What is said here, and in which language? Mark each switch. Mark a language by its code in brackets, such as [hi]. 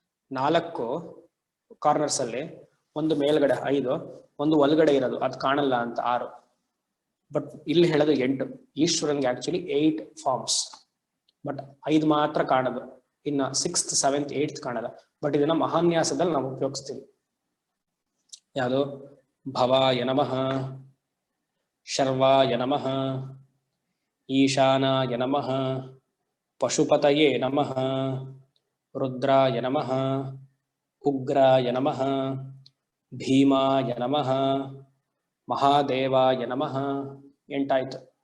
[kn] 4 corners ಅಲ್ಲಿ, ಒಂದು ಮೇಲ್ಗಡೆ 5, ಒಂದು ಒಳಗಡೆ ಇರೋದು ಅದು ಕಾಣಲ್ಲ ಅಂತ 6. ಬಟ್ ಇಲ್ಲಿ ಹೇಳೋದು 8. ಈಶ್ವರನ್ಗೆ ಆಕ್ಚುಲಿ 8 ಫಾರ್ಮ್ಸ್, ಬಟ್ 5 ಮಾತ್ರ ಕಾಣೋದು. ಇನ್ನ 6th 7th 8th ಕಾಣಲ್ಲ. ಬಟ್ ಇದನ್ನ ಮಹಾನ್ಯಾಸದಲ್ಲಿ ನಾವು ಉಪಯೋಗಿಸ್ತೀವಿ. ಯಾವುದು? [sa] ಭವಾಯ ನಮಃ, ಶರ್ವಾಯ ನಮಃ, ಈಶಾನಾಯ ನಮಃ, ಪಶುಪತಯೇ ನಮಃ, ರುದ್ರಾಯ ನಮಃ, ಉಗ್ರಾಯ ನಮಃ, ಭೀಮಾಯ ನಮಃ, ಮಹಾದೇವಾಯ ನಮಃ. [kn] 8 ಆಯ್ತು.